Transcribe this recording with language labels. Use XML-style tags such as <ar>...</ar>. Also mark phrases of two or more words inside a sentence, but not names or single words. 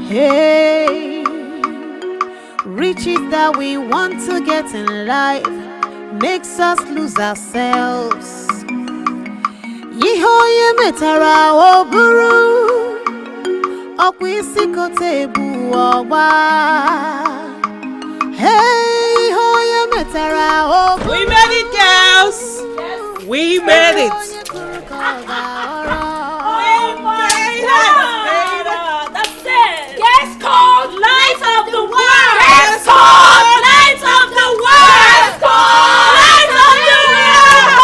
<en>Hey, riches that we want to get in life makes us lose ourselves.</en> <ak>Yihoye metara oburu, okwisi kotebu oba. Hey, hoye metara oburu.</ak> <en>We made it, girls. We made it. That's it. Guess called Light of the World. Guess called Light of the World. Guess called Light of the World.</en>